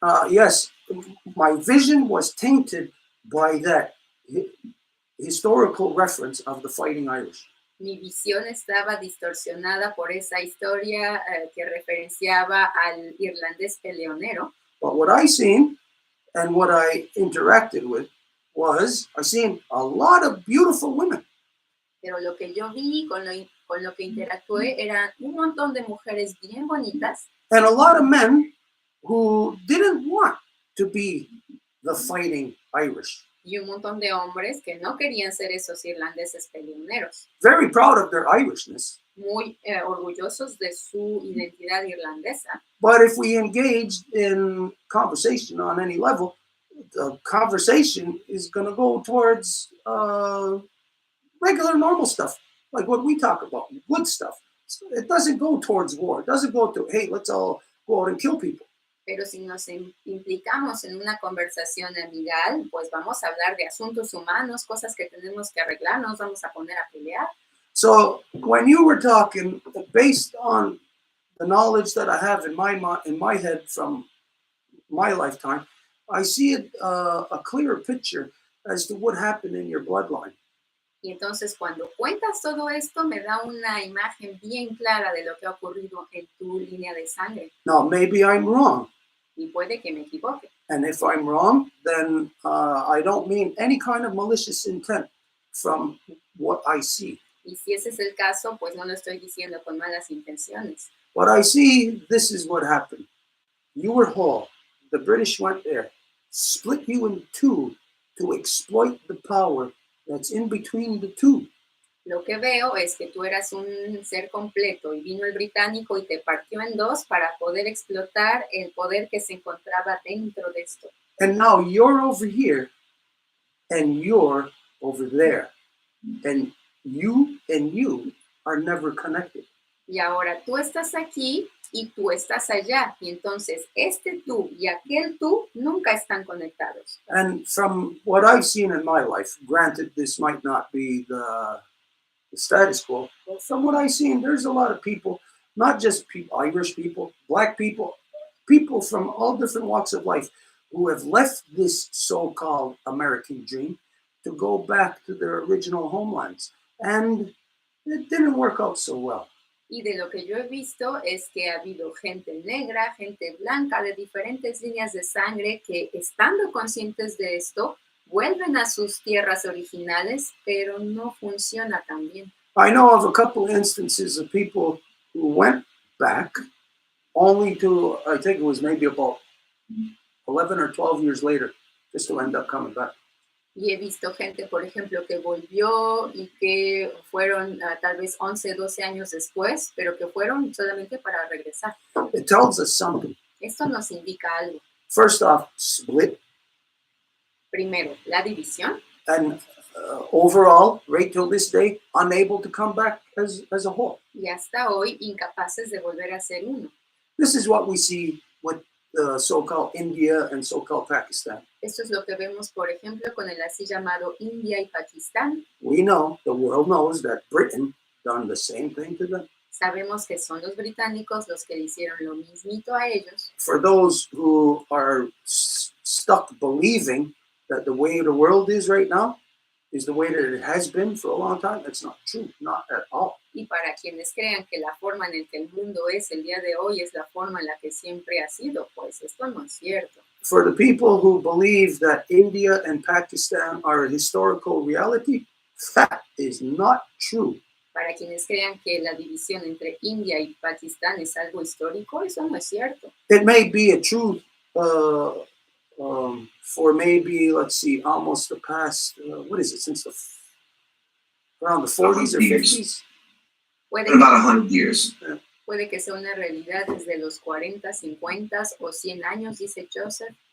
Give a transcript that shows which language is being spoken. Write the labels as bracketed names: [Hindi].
[English] Yes, my vision was tainted by that historical reference of the fighting Irish. [Spanish] Mi visión estaba distorsionada por esa historia que referenciaba al irlandés peleonero. [English] But what I seen and what I interacted with was I seen a lot of beautiful women. [Spanish] Pero lo que yo vi, con lo que interactué, eran un montón de mujeres bien bonitas [English] and a lot of men who didn't want to be the fighting Irish. [Spanish] y un montón de hombres que no querían ser esos irlandeses peleoneros, [English] Very proud of their Irishness. [Spanish] muy orgullosos de su identidad irlandesa. [English] But if we engaged in conversation on any level, the conversation is going to go towards regular, normal stuff, like what we talk about, good stuff. So it doesn't go towards war. It doesn't go to, hey, let's all go out and kill people. [Spanish] Pero si nos implicamos en una conversación amigal, pues vamos a hablar de asuntos humanos, cosas que tenemos que arreglar, nos vamos a poner a pelear. [English] So when you were talking, based on the knowledge that I have in my head from my lifetime, I see a clearer picture as to what happened in your bloodline. [Spanish] Y entonces cuando cuentas todo esto, me da una imagen bien clara de lo que ha ocurrido en tu línea de sangre. [English] Now, maybe I'm wrong. [Spanish] Y puede que me equivoque. [English] And if I'm wrong, then I don't mean any kind of malicious intent from what I see. [Spanish] Y si ese es el caso, pues no lo estoy diciendo con malas intenciones. [English] What I see, this is what happened. You were whole. The British went there, split you in two to exploit the power that's in between the two. [Spanish] Lo que veo es que tú eras un ser completo y vino el británico y te partió en dos para poder explotar el poder que se encontraba dentro de esto. [English] And now you're over here and you're over there. And you are never connected. [Spanish] Y ahora tú estás aquí y tú estás allá. Y entonces este tú y aquel tú nunca están conectados. [English] And from what I've seen in my life, granted this might not be the status quo, but from what I've seen, there's a lot of people, not just people, Irish people, black people, people from all different walks of life who have left this so-called American dream to go back to their original homelands. And it didn't work out so well. [Spanish] Y de lo que yo he visto es que ha habido gente negra, gente blanca de diferentes líneas de sangre que, estando conscientes de esto, vuelven a sus tierras originales, pero no funciona tan bien. [English] I know of a couple instances of people who went back only to, I think it was maybe about 11 or 12 years later, just to end up coming back. [Spanish] Y he visto gente, por ejemplo, que volvió y que fueron tal vez 11, 12 años después, pero que fueron solamente para regresar. [English] It tells us something. [Spanish] Esto nos indica algo. [English] First off, split. [Spanish] Primero, la división. [English] And overall, right till this day, unable to come back as a whole. [Spanish] Y hasta hoy, incapaces de volver a ser uno. [English] This is what we see with so-called India and so-called Pakistan. [Spanish] Esto es lo que vemos, por ejemplo, con el así llamado India y Pakistán. [English] We know, the world knows that Britain done the same thing to them. [Spanish] Sabemos que son los británicos los que le hicieron lo mismito a ellos. [English] For those who are stuck believing that the way the world is right now is the way that it has been for a long time, that's not true, not at all. [Spanish] Y para quienes crean que la forma en la que el mundo es el día de hoy es la forma en la que siempre ha sido, pues esto no es cierto. [English] For the people who believe that India and Pakistan are a historical reality, that is not true. [Spanish] Para quienes crean que la división entre India y Pakistán es algo histórico, eso no es cierto. [English] It may be a truth for maybe, let's see, almost the past, what is it, since around the 40s or 50s? About 100 years. [Spanish] Puede que sea una realidad desde los 40, 50 o 100 años, dice Joseph.